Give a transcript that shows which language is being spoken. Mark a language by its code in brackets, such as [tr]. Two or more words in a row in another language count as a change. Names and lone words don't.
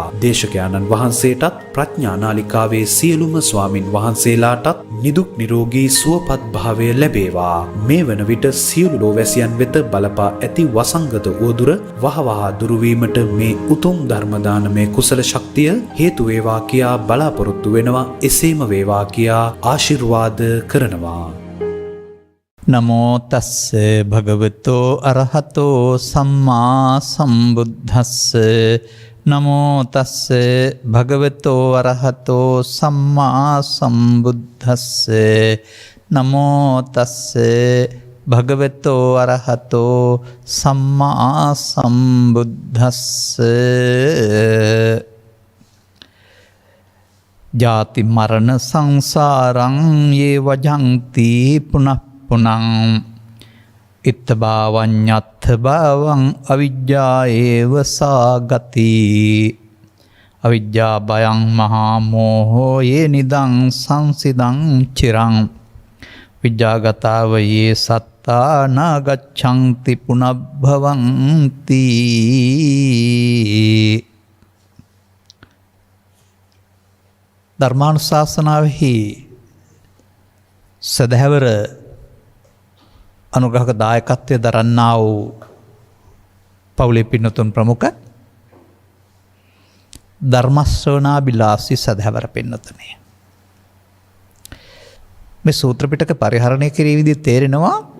[si] දේශකයාණන් වහන්සේටත් ප්‍රඥා නාලිකාවේ සියලුම ස්වාමින් වහන්සේලාටත් නිදුක් නිරෝගී සුවපත් භාවය ලැබේවා. මේ වන විට සියලු ලෝවැසියන් වෙත බලපා ඇති වසංගත උවදුර වහවහ දුරු වීමට මේ උතුම් ධර්ම දානමය කුසල ශක්තිය හේතු වේවා කියා බලාපොරොත්තු වෙනවා. එසේම වේවා කියා ආශිර්වාද කරනවා. [pi] නමෝ තස්ස භගවතෝ අරහතෝ සම්මා සම්බුද්දස්ස. නමෝ තස්ස භගවතෝ අරහතෝ සම්මා සම්බුද්දස්ස. නමෝ තස්ස භගවතෝ අරහතෝ සම්මා සම්බුද්දස්ස. ජාති මරණ සංසාරං යේ වජන්ති පුනః පුනං ඉත්තභාවඤ්ඤත්ථ භාවං අවිජ්ජා ඒව සාගති. අවිජ්ජා භයං මහා මෝහෝ යේ නිදං සංසිදං චිරං විජ්ජාගතාව යේ සත්තා නාගච්ඡන්ති පුනබ්භවಂತಿ. [si] ධර්මානුශාසනාවෙහි සදහැවර අනුග්‍රහක දායකත්වය දරන්නා වූ පවුලේ පින්නතුන් ප්‍රමුඛ ධර්මශ්‍රවණාබිලාසී සදහැවර පින්නතුනේ, මේ සූත්‍ර පිටක පරිහරණය කිරීමේ විදිහ තේරෙනවා.